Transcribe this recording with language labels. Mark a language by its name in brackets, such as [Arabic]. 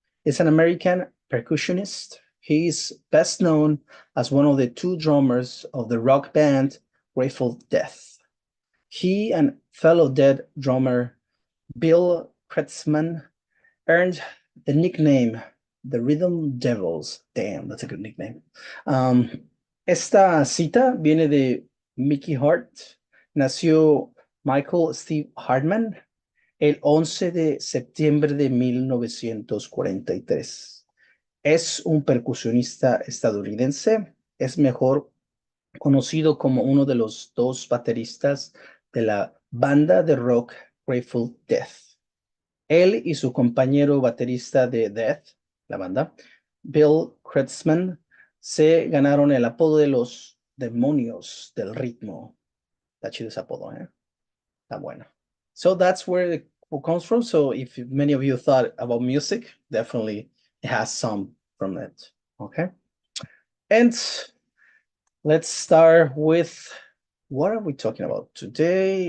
[English] He's an American percussionist. He is best known as one of the two drummers of the rock band Grateful Dead. He and fellow Dead drummer Bill Kreutzmann earned the nickname The Rhythm Devils. Damn, that's a good nickname. [Spanish] Esta cita viene de Mickey Hart. Nació Michael Steve Hartman el 11 de septiembre de 1943. Es un percusionista estadounidense. Es mejor conocido como uno de los dos bateristas de la banda de rock Grateful Dead. Él y su compañero baterista de Death, la banda, Bill Kreutzmann, se ganaron el apodo de los demonios del ritmo. Está chido ese apodo, ¿eh? Está bueno. [English] So that's where it comes from. So if many of you thought about music, definitely it has some from it. Okay. And let's start with, what are we talking about today?